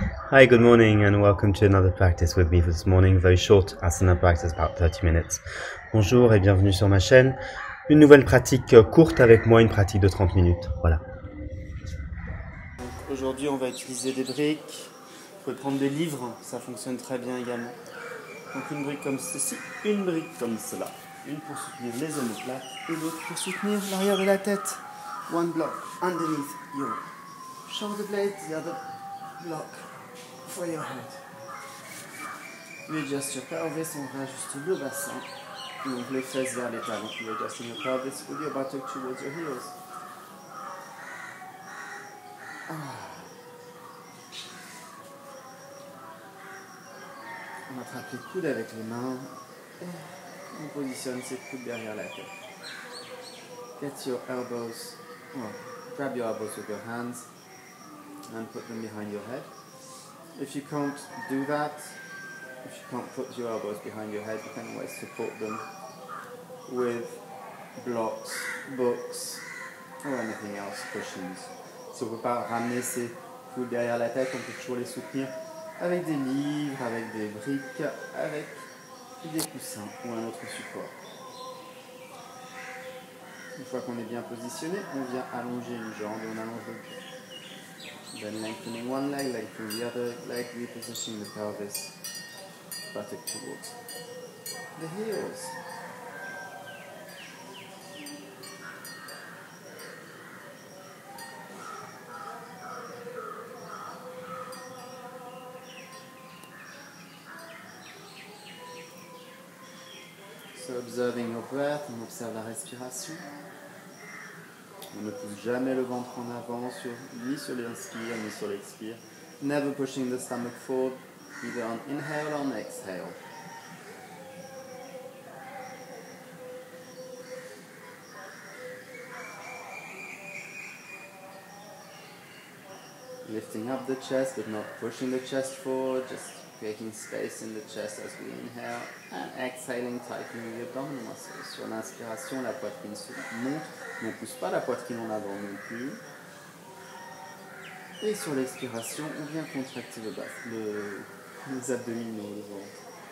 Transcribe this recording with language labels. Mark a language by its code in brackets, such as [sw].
[en] Hi, good morning and welcome to another practice with me for this morning. Very short asana practice, about 30 minutes. [fr] Bonjour et bienvenue sur ma chaîne. Une nouvelle pratique courte avec moi, une pratique de 30 minutes. Voilà. Donc aujourd'hui, on va utiliser des briques. Vous pouvez prendre des livres, ça fonctionne très bien également. Donc une brique comme ceci, une brique comme cela. Une pour soutenir les omoplates et l'autre pour soutenir l'arrière de la tête. [en] One block underneath your shoulder blade, the other block for your head. You adjust your pelvis, [fr] on réajuste le bassin. Donc les fesses vers les talons. [en] You adjust your pelvis with your buttock towards your heels. [fr] On attrape les coudes avec les mains. Et on positionne ses coudes derrière la tête. [en] Get your elbows, grab your elbows with your hands and put them behind your head. If you can't do that, if you can't put your elbows behind your head, you can always support them with blocks, books, or anything else, cushions. [fr] Si on ne peut pas ramener ses coudes derrière la tête, on peut toujours les soutenir avec des livres, avec des briques, avec des coussins ou un autre support. Une fois qu'on est bien positionné, on vient allonger une jambe et on allonge le pied. [en] Then lengthening one leg, lengthening the other leg, repositioning the pelvis, buttock towards the heels. So observing your breath, [fr] on observe la respiration. On ne pousse jamais le ventre en avant, ni sur l'inspire, ni sur l'expire. [en] Never pushing the stomach forward, either on inhale or on exhale. Lifting up the chest, but not pushing the chest forward, just creating space in the chest as we inhale, and exhaling, tightening the abdominal muscles. [fr] Sur l'inspiration, la poitrine se monte, on ne pousse pas la poitrine en avant non plus. Et sur l'expiration, on vient contracter les abdominaux, le ventre.